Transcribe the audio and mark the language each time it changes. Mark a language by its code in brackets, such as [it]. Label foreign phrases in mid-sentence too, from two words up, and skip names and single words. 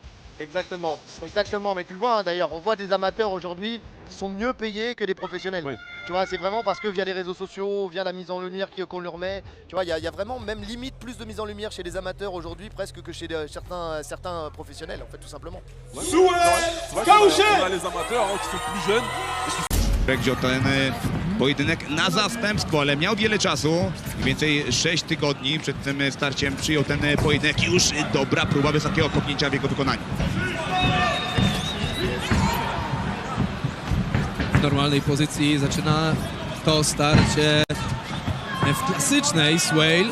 [fr] Exactement, mais tu le vois d'ailleurs, on voit des amateurs aujourd'hui qui sont mieux payés que des professionnels. Oui. Tu vois, c'est vraiment parce que via les réseaux sociaux, via la mise en lumière qu'on leur met, tu vois, il y a vraiment même limite plus de mise en lumière chez les amateurs aujourd'hui presque que chez certains professionnels, en fait, tout simplement. Ouais. On a les amateurs qui sont plus jeunes. [pl] Wziął ten pojedynek na zastępstwo, ale miał wiele czasu, mniej więcej 6 tygodni przed tym starciem przyjął ten pojedynek. Już dobra próba wysokiego kopnięcia w jego wykonaniu. W normalnej pozycji zaczyna to starcie w klasycznej Suhail.